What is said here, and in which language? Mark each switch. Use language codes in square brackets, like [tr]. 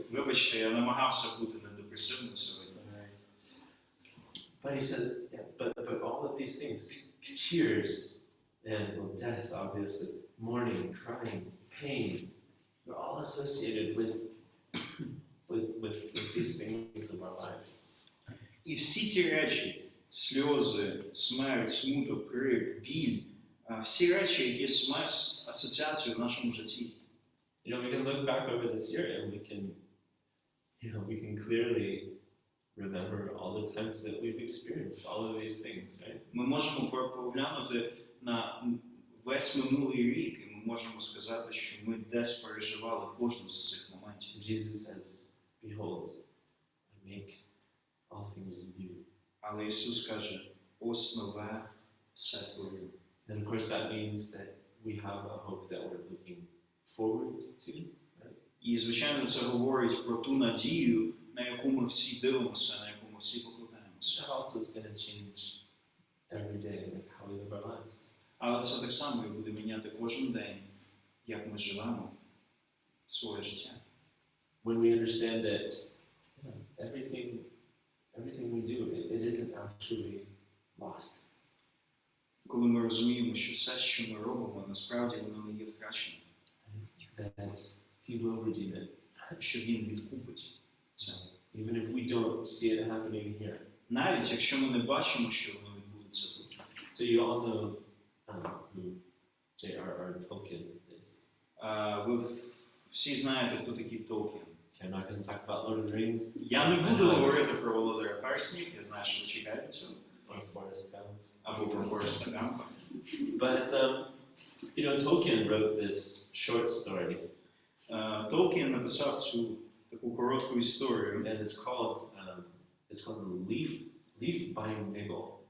[uk] Вибачте, я намагався бути недепресивним сьогодні. [en] But he says, but all of these things, tears and death, obviously, mourning, crying, pain, they're all associated with these things of our lives. [uk] І всі ті речі, сльози, смерть, смуток, крик, біль, всі речі, які мають асоціацію в нашому житті. [en] We can look back over this year and we can clearly remember all the times that we've experienced all of these things, right? [uk] Ми можемо поглянути на весь минулий рік, і ми можемо сказати, що ми десь переживали кожну з цих моментів. [en] Jesus says, behold, I make all things new. [uk] Але Ісус каже, ось нове все творю. [en] And of course that means that we have a hope that we're looking forward to, right? [uk] І, звичайно, це говорить про ту надію, на яку ми всі дивимося, на яку ми всі покладаємося. [en] That also is going to change every day, like how we live our lives. [uk] Але це так само і буде міняти кожен день, як ми живемо своє життя. [en] When we understand that everything we do, it isn't actually lost. [uk] Коли ми розуміємо, що все, що ми робимо, насправді воно не є втраченим. [en] That He will redeem it. [uk] Що Він відкупить це. [en] Even if we don't see it happening here. [uk] Навіть якщо ми не бачимо, що воно відбудеться тут. [en] So you all know who J.R.R. Tolkien is. [uk] Ви всі знаєте, хто такий Толкін. [en] I'm not going to talk about Lord of the Rings. [uk] Я не буду говорити про Володаря Перснів, я знаю, що ви чекаєте цього. [en] Or Forrest Gump. [uk] Або про Фореста Гампа. [en] But Tolkien wrote this short story. [uk] Толкін написав цю таку коротку історію. [en] And it's called Leaf by Niggle.